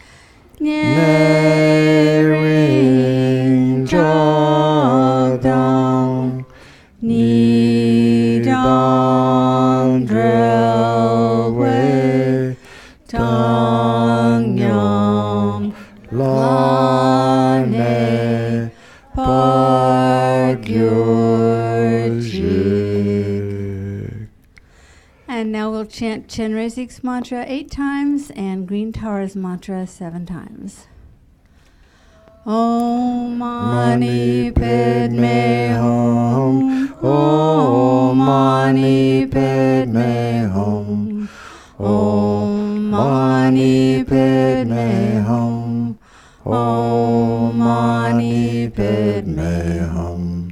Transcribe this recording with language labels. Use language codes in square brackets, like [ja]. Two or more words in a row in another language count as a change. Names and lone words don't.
[en] ne ring cha dong ni dong drill way tong yam la ne park your jig. And now we'll chant Chenrezig's mantra 8 times and Green Tara's mantra 7 times. [sa] Om Mani Padme Hum. Om Mani Padme Hum. Om Mani Padme Hum. Om Mani Padme Hum.